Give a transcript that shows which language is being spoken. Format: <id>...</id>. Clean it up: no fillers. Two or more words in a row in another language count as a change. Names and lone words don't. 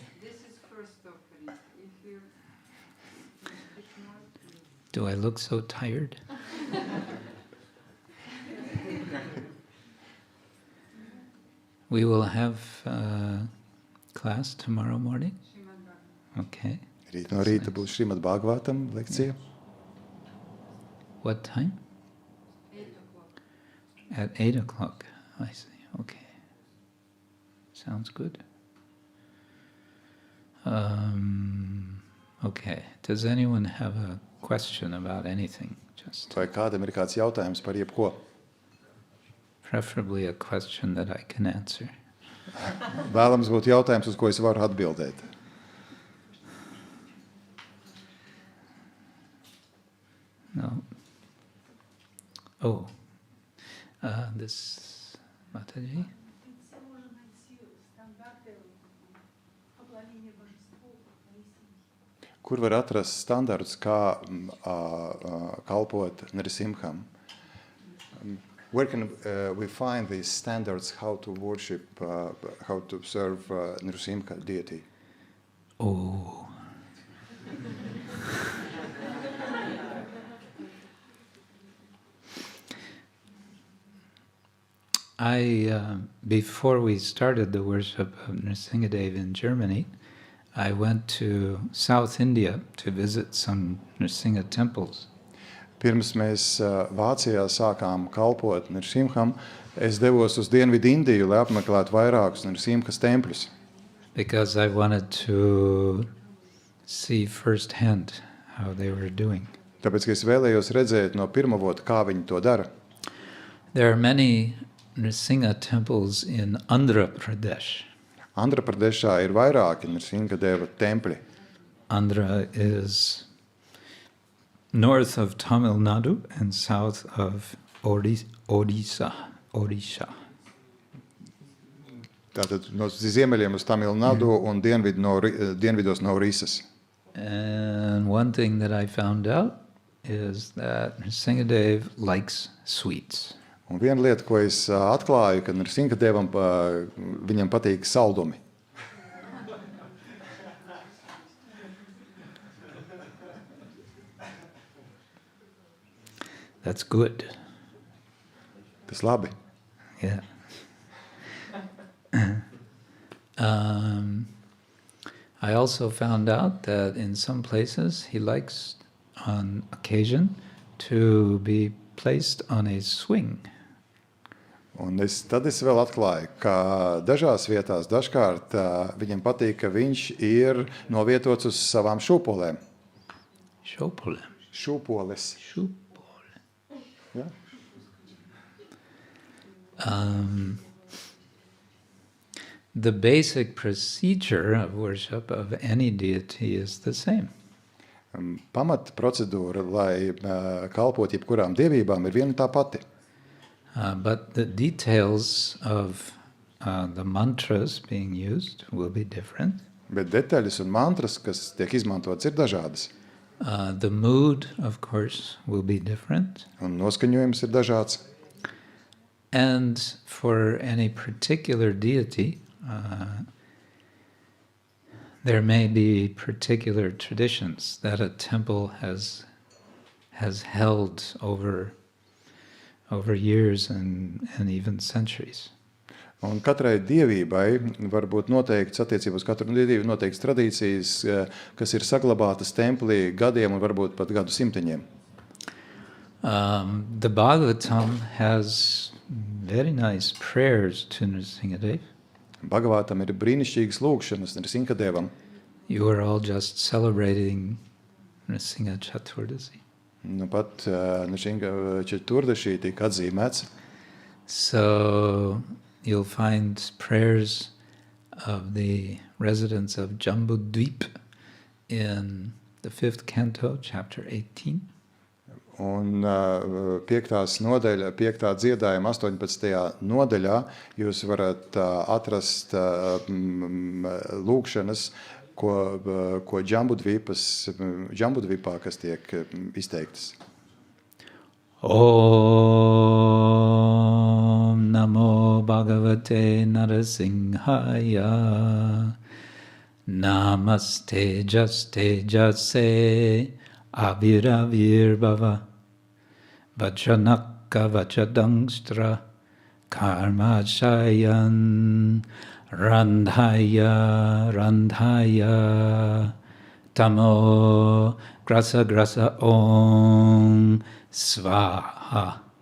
<en>This is first offering. If you Do I look so tired? We will have class tomorrow morning. Okay.</en> <lv>Rīt no rīta būs Šrimad Bhagavatam lekcija.</lv> <en>What time? 8 o'clock. At 8 o'clock. I see. Okay. Sounds good. Okay. Does anyone have a question about anything? Just</en> <lv>Vai kādam ir kāds jautājums par jebko?</lv> <en>preferably a question that I can answer.</en> <lv>Vēlams būtu jautājums, uz ko es varu atbildēt.</lv> <en>No. Oh. This Mataji?</en> <lv>Kur var atrast standartus, kā kalpot Nrisimham?</lv> <en>Where can we find these standards how to worship, how to serve Nrisimha deity? Oh. Before we started the worship of Nrsimhadev in Germany, I went to South India to visit some Nrsimha temples.</en> <lv>Pirms mēs Vācijā sākām kalpot Nrisimham, es devos uz Dienvidu Indiju, lai apmeklētu vairākus Nrisimhas tempļus.</lv> <en>Because I wanted to see firsthand how they were doing.</en> <lv>Tāpēc, ka es vēlējos redzēt no pirmavota, kā viņi to dara.</lv> <en>There are many Nrsimha temples in Andhra Pradesh.</en> <lv>Andhra Pradešā ir vairāki Nrisimhadeva tempļi.</lv> <en>Andhra is north of Tamil Nadu and south of Odisha.</en> <lv>Tātad no ziemeļiem uz Tamil Nadu un dienvidos no Risas.</lv> <en>And one thing that I found out is that Nrsimhadev likes sweets.</en> <lv>Un viena lieta, ko es atklāju, ka Nrisimhadevam viņam patīk saldumi.</lv> <en>That's good.</en> <lv>Tas labi.</lv> <en>Yeah. I also found out that in some places he likes, on occasion, to be placed on a swing.</en> <lv>Un tad es vēl atklāju, ka dažās vietās dažkārt viņam patīk, ka viņš ir novietots uz savām šūpolēm. Šūpolēm. Šūpoles. Šūpolēm. Ja?</lv> <en>The basic procedure of worship of any deity is the same.</en> <lv>Pamat procedūra, lai kalpot jebkurām dievībām, ir viena tā pati.</lv> <en>But the details of the mantras being used will be different.</en> <lv>Bet detaļas un mantras, kas tiek izmantotas, ir dažādas.</lv> <en>The mood, of course, will be different.</en> <lv>Un noskaņojums ir dažāds.</lv> <en>And for any particular deity, there may be particular traditions that a temple has held over years and even centuries.</en> <lv>Un katrai dievībai var būt noteikts attiecībā uz katru dievību noteikts tradīcijas, kas ir saglabātas templī gadiem un varbūt pat gadu simteņiem.</lv> <en>The Bhagavatam has very nice prayers to Nrsimhadev.</en> <lv>Bhagavatam ir brīnišķīgas lūgšanas Nrisimhadevam.</lv> <en>You are all just celebrating Nrsimha Chaturdasi.</en> <lv>Nu pat Nrsimha Chaturdasi tika atzīmēts.</lv> <en>So you'll find prayers of the residents of Jambudvip in the 5th canto, chapter 18.</en> <lv>Un 5. nodaļa, 5. dziedājuma 18. nodaļā jūs varat atrast lūgšanas, ko Džambudvipā, kas tiek izteiktas.</lv> <sa>ॐ नमो भगवते नरसिंहाय नमस्ते जस्ते जसे आविराविर् भव वचनक्क वचदंष्ट्र कर्म शयन् रन्धय रन्धय तमो ग्रस ग्रस ॐ स्वाहा</sa>